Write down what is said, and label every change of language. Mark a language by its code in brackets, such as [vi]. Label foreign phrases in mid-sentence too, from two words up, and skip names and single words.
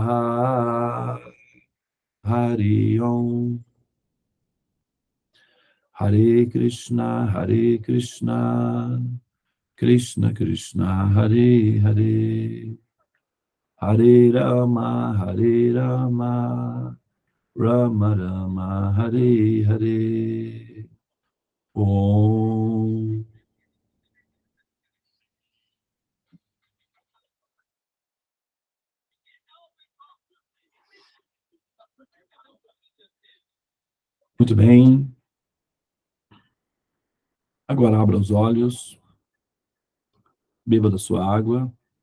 [sa] Swaha Hari Om Hare Krishna, Krishna Krishna, Hare Hare, Hare Rama, Rama Rama, Hare Hare. Om. [pt] Muito bem. Agora abra os olhos, beba da sua água.